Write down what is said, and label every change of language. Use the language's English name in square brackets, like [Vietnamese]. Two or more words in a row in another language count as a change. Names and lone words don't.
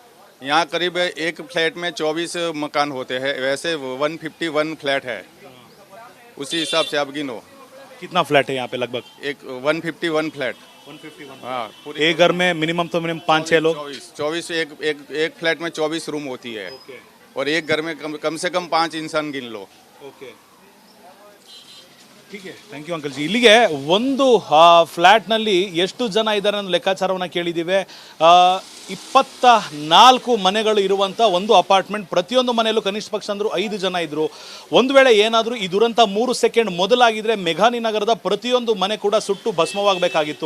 [Hindi] यहाँ करीब एक फ्लैट में 24 मकान होते हैं, वैसे 151 फ्लैट है, उसी हिसाब से आप गिनो। कितना फ्लैट है यहाँ पे लगभग? एक 151 फ्लैट। 151. हाँ, एक घर में मिनिमम तो मिनिमम 5-6 लोग. 24 एक फ्लैट में 24 रूम होती है और एक घर में कम से कम 5 इंसान गिन लो। ओके. [English] Thank you uncle ಜಿ. [Kannada] ಇಲ್ಲಿಗೆ ಒಂದು ಫ್ಲ್ಯಾಟ್ನಲ್ಲಿ ಎಷ್ಟು ಜನ ಇದ್ದಾರೆ ಅನ್ನೋ ಲೆಕ್ಕಾಚಾರವನ್ನು ಕೇಳಿದ್ದೀವಿ. 24 ಮನೆಗಳು ಇರುವಂಥ ಒಂದು ಅಪಾರ್ಟ್ಮೆಂಟ್. ಪ್ರತಿಯೊಂದು ಮನೆಯಲ್ಲೂ ಕನಿಷ್ಠ ಪಕ್ಷ ಅಂದರೂ 5 ಜನ ಇದ್ದರು. ಒಂದು ವೇಳೆ ಏನಾದರೂ ಈ ದುರಂತ 3 ಸೆಕೆಂಡ್ ಮೊದಲಾಗಿದ್ದರೆ ಮೆಘಾನಿ ನಗರದ ಪ್ರತಿಯೊಂದು ಮನೆ ಕೂಡ ಸುಟ್ಟು ಭಸ್ಮವಾಗಬೇಕಾಗಿತ್ತು.